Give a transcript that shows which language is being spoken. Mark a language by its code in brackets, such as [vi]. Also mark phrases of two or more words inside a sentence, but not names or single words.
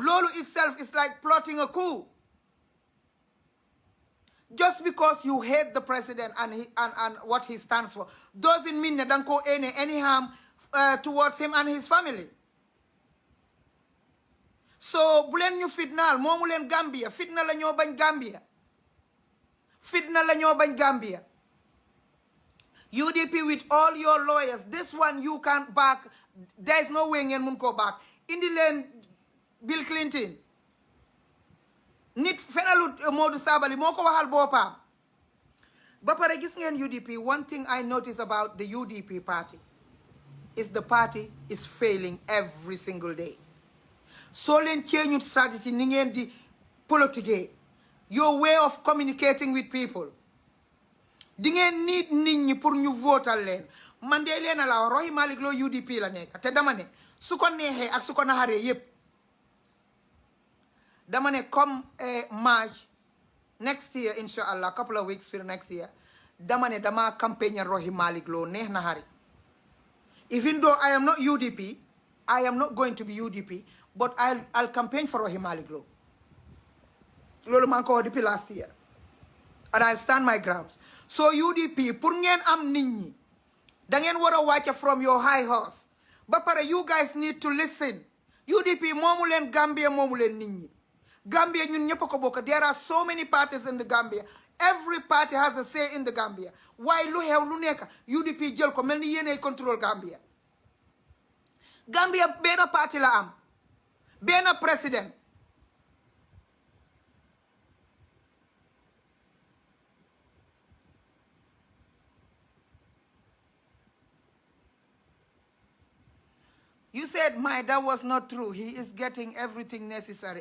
[en] Loolu itself is like plotting a coup. Just because you hate the president and what he stands for doesn't mean that [wo] danga ko [en] any harm towards him and his family. [wo] So bu leen ñu fitnaal moomu leen Gambia fitna la ñoo bañ Gambia. Fitna la ñoo bañ Gambia. [en] UDP with all your lawyers, this one you can't back. There is no way [wo] ngeen mun koo [en] back. [wo] Indi leen Bill Clinton nit fenalut Modou Sabally moo ko waxal boppam ba pare gis ngeen UDP. [en] One thing I notice about the UDP party is the party is failing every single day. [wo] So leen [en] change strategy [wo] ni ngeen di politique, [en] your way of communicating with people. [wo] Di ngeen nit ñi pour ñu votal leen. Man de leen la Rohey Malick Lowe UDP la nekk te dama ne su ko neexee ak su ko naxaree yépp dama ne comme [en] March next year inshallah, couple of weeks for next year, [wo] dama ne dama campagne Rohey Malick Lowe neex na xari. [en] Even though I am not UDP, I am not going to be UDP, but I'll campaign for Rohey Malick Lowe. [wo] Lolu man ko [en] depuis last year, and I'll stand my grounds. [wo] So UDP pour ngeen am nit ñi da ngeen war a wàcce [en] from your high horse. [wo] Ba pare [en] you guys need to listen. [wo] UDP moomu leen Gambia, moomu leen nit ñi. Gambia ñun ñëpp ko bokk. [en] There are so many parties in the Gambia. Every party has a say in the Gambia. [wo] Waaye lu xew lu nekk UDP jël ko mel ni yéenay control Gambia. Gambia benn parti la am, benn président. [en] You said, that was not true. He is getting everything necessary.